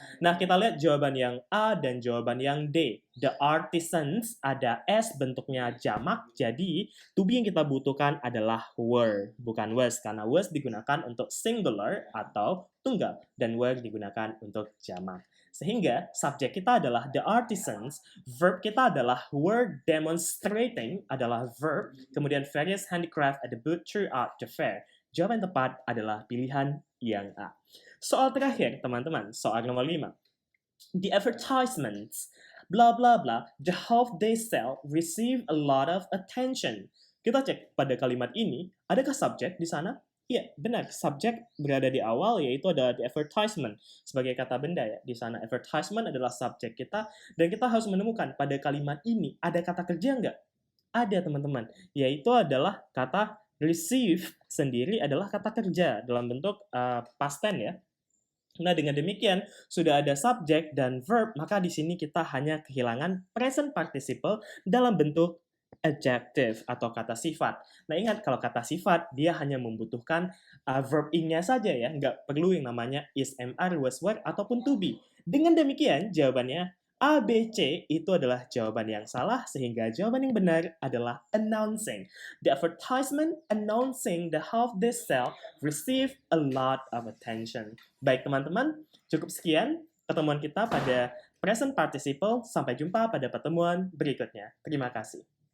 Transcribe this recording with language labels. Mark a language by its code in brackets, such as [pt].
[id] Nah, kita lihat jawaban yang A dan jawaban yang D. The artisans ada S, bentuknya jamak, jadi to be yang kita butuhkan adalah were, bukan was, karena was digunakan untuk singular atau tunggal, dan were digunakan untuk jamak. Sehingga subjek kita adalah the artisans, verb kita adalah were demonstrating adalah verb, kemudian [en] various handicraft at the booth throughout the fair. [id] Jawaban tepat adalah pilihan yang A. Soal terakhir, teman-teman, soal nomor 5. [en] The advertisements, blah blah blah, the half they sell receive a lot of attention. [id] Kita cek pada kalimat ini, adakah subjek di sana? Iya, benar. Subjek berada di awal, yaitu ada the advertisement sebagai kata benda ya. Di sana advertisement adalah subjek kita, dan kita harus menemukan pada kalimat ini ada kata kerja nggak? Ada, teman-teman. Yaitu adalah kata receive sendiri adalah kata kerja dalam bentuk past tense ya. Nah, dengan demikian sudah ada subjek dan verb, maka di sini kita hanya kehilangan present participle dalam bentuk adjective atau kata sifat. Nah, ingat kalau kata sifat dia hanya membutuhkan verb ing-nya saja ya, nggak perlu yang namanya is, am, are, was, were ataupun to be. Dengan demikian jawabannya A, B, C itu adalah jawaban yang salah, sehingga jawaban yang benar adalah announcing. [en] The advertisement announcing the half they sell receive a lot of attention. [id] Baik teman-teman, cukup sekian pertemuan kita pada present participle. Sampai jumpa pada pertemuan berikutnya. Terima kasih.